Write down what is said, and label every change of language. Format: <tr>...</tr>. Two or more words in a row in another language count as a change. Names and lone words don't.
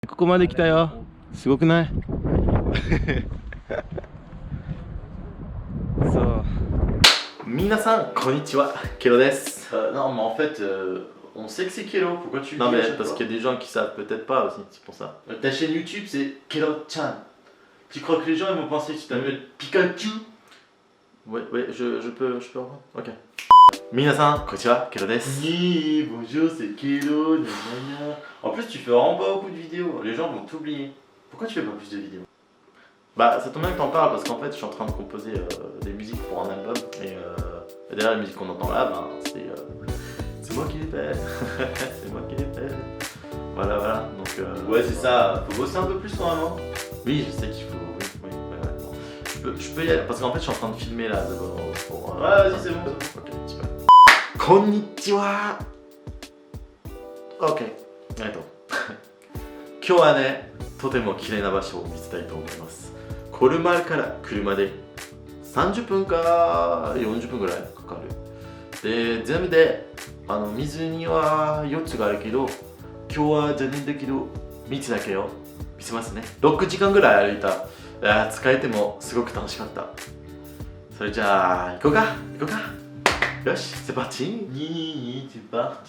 <ja>ここまで来たよ。すごくない？そう。皆さん、こんにちは。ケロです。</ja> <fr>Non, mais en fait, on sait que c'est Kelo. Pourquoi tu le dis? Non, mais parce qu'il y a des gens qui savent peut-être pas aussi, c'est pour ça. Ta chaîne YouTube, c'est Kelo-chan. Tu crois que les gens ils vont penser que tu t'appelles Pikachu? Ouais, je peux reprendre. Ok.</fr> <ja>皆さん、こんにちは、ケロです.</ja> <fr>Oui, bonjour, c'est Kelo. Gna gna gna. En plus, tu fais vraiment pas beaucoup de vidéos. Les gens vont t'oublier. Pourquoi tu fais pas plus de vidéos? Bah, ça tombe bien que t'en parles parce qu'en fait, je suis en train de composer des musiques pour un album. Et derrière les musiques qu'on entend là, ben, c'est moi qui les fais. C'est moi qui les fais. Voilà. Donc, ouais, c'est ça. Faut bosser un peu plus normalement. Oui, je sais qu'il faut. Oui, bon. Je peux y aller parce qu'en fait, je suis en train de filmer là. Pour, ouais, vas-y, c'est bon. Ok, tu peux. Konnichiwa. Ok.</fr> <ja>今日はね、とても綺麗な場所を見せたいと思います。コルマルから車で30分か40分ぐらいかかる。で、全部で湖は4つがあるけど、今日は残念だけど3つだけを見せますね。6時間ぐらい歩いた。疲れてもすごく楽しかった。それじゃあ行こうか。よし、</ja> <fr>c'est parti. Ni, c'est parti.</fr>